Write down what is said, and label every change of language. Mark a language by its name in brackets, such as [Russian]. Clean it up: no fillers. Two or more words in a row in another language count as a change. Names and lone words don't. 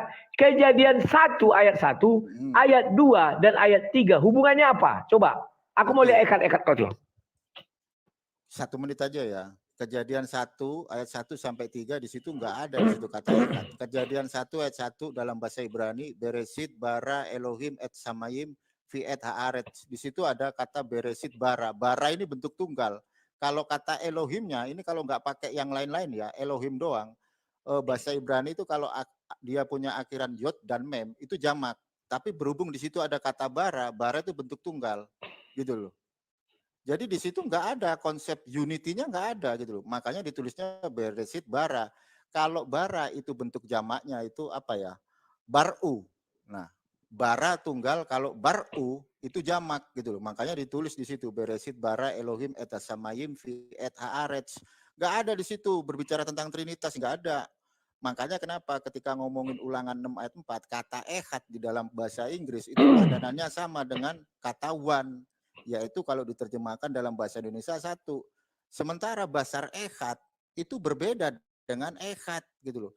[Indonesian] Kejadian 1 ayat 1, ayat 2 dan ayat 3 hubungannya apa? Coba. Aku mau lihat ekat-ekat kau tuh. 1 menit aja ya. Kejadian 1 ayat 1 sampai 3 di situ enggak ada di situ kata ekat. Kejadian 1 ayat 1 dalam bahasa Ibrani [Hebrew] בראשית ברא אלהים את השמים ואת הארץ. [Indonesian] Di situ ada kata [Hebrew] בראשית ברא. [Indonesian] Bara ini bentuk tunggal. Kalau kata Elohimnya ini kalau nggak pakai yang lain-lain ya, Elohim doang. Bahasa Ibrani itu kalau dia punya akhiran yod dan mem itu jamak. Tapi berhubung di situ ada kata bara, bara itu bentuk tunggal, gitu loh. Jadi di situ nggak ada konsep unity-nya, nggak ada gitu loh. Makanya ditulisnya [Hebrew] בראשית ברא. [Indonesian] Kalau bara itu bentuk jamaknya itu apa ya? Baru. Nah, bara tunggal, kalau baru itu jamak gitu loh. Makanya ditulis di situ [Hebrew] בראשית ברא אלהים את השמים ואת הארץ. [Indonesian] Nggak ada di situ berbicara tentang Trinitas, nggak ada. Makanya kenapa ketika ngomongin Ulangan 6 ayat 4 kata ehad di dalam bahasa Inggris itu padanannya sama dengan kata one, yaitu kalau diterjemahkan dalam bahasa Indonesia 1. Sementara [Hebrew] בשר אחד [Indonesian] itu berbeda dengan ehad gitu loh.